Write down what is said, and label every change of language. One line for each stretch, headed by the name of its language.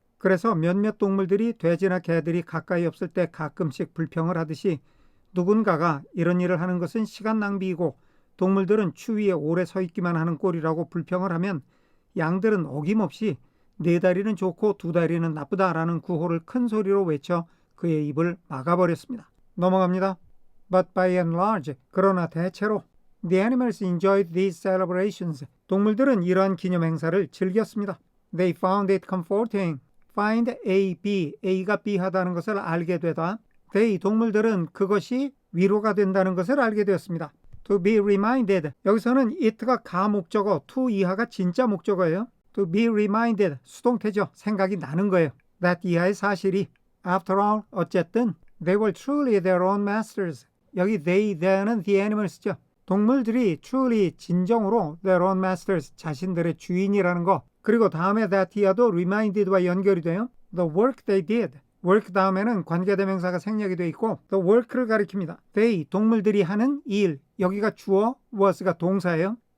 Korean: 그래서 몇몇 동물들이 돼지나 개들이 가까이 없을 때 가끔씩 불평을 하듯이 누군가가 이런 일을 하는 것은 시간 낭비이고 동물들은 추위에 오래 서 있기만 하는 꼴이라고 불평을 하면 양들은 어김없이 네 다리는 좋고 두 다리는 나쁘다라는 구호를 큰 소리로 외쳐 그의 입을 막아버렸습니다. 넘어갑니다.
English: But by and large,
Korean: 그러나 대체로
English: the animals enjoyed these celebrations.
Korean: 동물들은 이러한 기념 행사를 즐겼습니다.
English: They found it comforting. Find A, B,
Korean: A가 B 하다는 것을 알게 되다. they 동물들은 그것이 위로가 된다는 것을 알게 되었습니다.
English: To be reminded
Korean: 여기서는 it가 가목적어, to 이하가 진짜 목적어예요.
English: To be reminded 수동태죠.
Korean: 생각이 나는 거예요.
English: That 이하의 사실이 after all 어쨌든 they were truly their own masters.
Korean: 여기 they는 the animals죠. 동물들이 truly 진정으로
English: their own masters
Korean: 자신들의 주인이라는 거. 그리고 다음에 that 이하도 reminded와 연결이 돼요.
English: The work they did.
Korean: work 다음에는 관계대명사가 생략이 되어 있고 the work를 가리킵니다. they 동물들이 하는 일 여기가 주어 was가 동사예요.